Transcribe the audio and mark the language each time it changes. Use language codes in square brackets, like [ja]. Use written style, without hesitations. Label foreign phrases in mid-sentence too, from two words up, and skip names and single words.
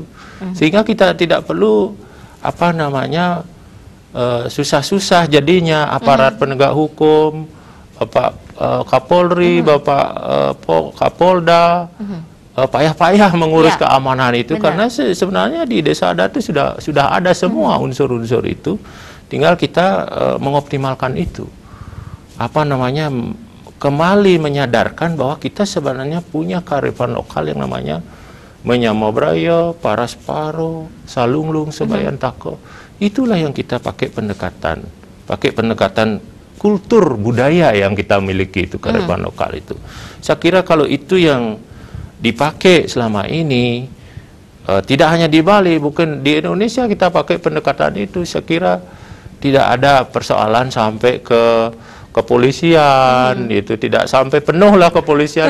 [id] Sehingga kita tidak perlu apa namanya susah-susah jadinya aparat penegak hukum, Bapak Kapolri, Bapak Kapolda, payah-payah mengurus keamanan itu. Karena sebenarnya di desa adat itu sudah ada semua unsur-unsur itu. Tinggal kita mengoptimalkan itu. Apa namanya, kembali menyadarkan bahwa kita sebenarnya punya kearifan lokal yang namanya [ban] menyamo braya, paras paro, salunglung, sebayan tako. [id] Itulah yang kita pakai pendekatan kultur budaya yang kita miliki, itu kearifan lokal itu. Saya kira kalau itu yang dipakai selama ini, tidak hanya di Bali, bukan di Indonesia kita pakai pendekatan itu, saya kira tidak ada persoalan sampai ke kepolisian, itu tidak sampai penuh lah kepolisian.